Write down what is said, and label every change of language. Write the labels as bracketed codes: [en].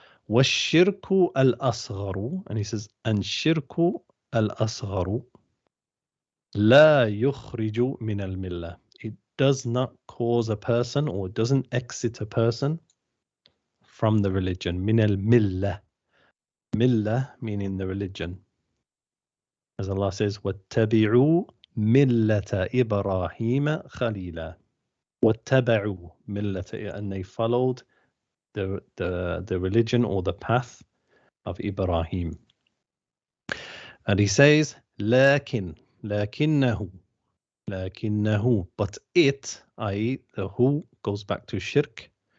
[ar] وَالشِّرْكُ الْأَصْغَرُ, [en] and he says, [ar] and shirku al-asgharu la yukhriju min al-millah. [en] It does not cause a person, or doesn't exit a person from the religion. [ar] Min al-millah. [en] Millah meaning the religion. As Allah says, [ar] وَاتَّبِعُوا مِلَّةَ إِبْرَاهِيمَ خَلِيلًا. وَاتَّبَعُوا مِلَّةَ, [en] and they followed the religion or the path of Ibrahim. And he says, لَكِنَّهُ, but it, i.e. the who, goes back to shirk.